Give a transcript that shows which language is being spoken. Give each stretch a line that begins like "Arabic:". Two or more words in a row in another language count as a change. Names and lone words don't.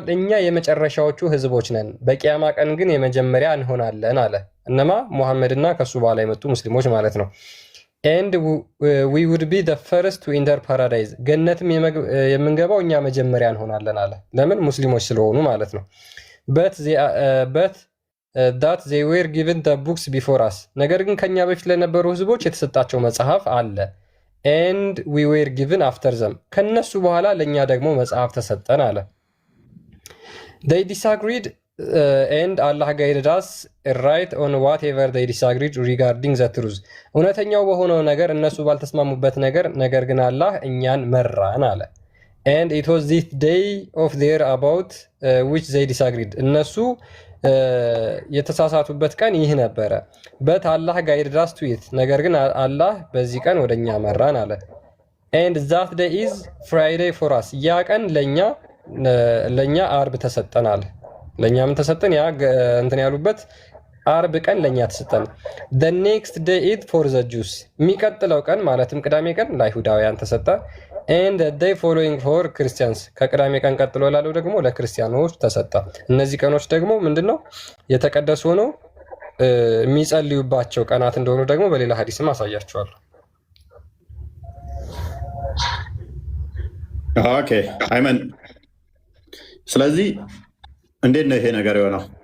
Amharic: እኛ የመጨረሻዎቹ ህዝቦች ነን፣ በቂያማ ቀን ግን የመጀመሪያ እንሆናለን አለ። እነማ ሙሐመድና ከሱ በኋላ የመጡ ሙስሊሞች ማለት ነው።
English: and we would be the first to enter paradise፣
Amharic: ገነትም የምንገባው እኛ መጀመሪያ እንሆናለን አለ። ለምን? ሙስሊሞች ስለሆኑ ማለት ነው።
English: but that they were given the books before us፣
Amharic: ነገር ግን ከኛ በፊት ለነበሩ ህዝቦች የተሰጣቸው መጽሐፍ አለ።
English: and we were given after them
Amharic: ከነሱ በኋላ ለኛ ደግሞ መጽሐፍ ተሰጠን አለ።
English: they disagreed and Allah guided us right on whatever they disagreed regarding the truth
Amharic: እውነተኛው በሆነው ነገር እነሱ ባልተስማሙበት ነገር ግን አላህ እኛን መራን አለ።
English: and it was this day of their about which they disagreed እነሱ
Amharic: የተሳሳቱበት ቀን ይህ ነበረ።
English: but Allah guided us to it
Amharic: ነገር ግን አላህ በዚህ ቀን ወደኛ መራን አለ።
English: and that day is Friday for us
Amharic: ያ ቀን ለኛ አርብ ተሰጠን አለ። ለኛም ተሰጠን ያ እንትን ያሉበት አርብ ቀን ለኛ ተሰጠን።
English: the next day is for the Jews
Amharic: የሚቀጥለው ቀን ማለትም ቅዳሜ ቀን ለአይሁዳውያን ተሰጠ።
English: and the day following for Christians
Amharic: ከቅዳሜ ቀን ቀጥሎ ላለው ደግሞ ለክርስቲያኖች ተሰጠ። እነዚህ ቀኖች ደግሞ ምንድነው የተቀደሱ ሆነው የሚጸልዩባቸው ቀናት እንደሆኑ ደግሞ በሌላ ሐዲስም አሳያቸዋለሁ። ኦኬ አይመን። ስለዚህ እንዴት ነው ይሄ ነገር የሆነው?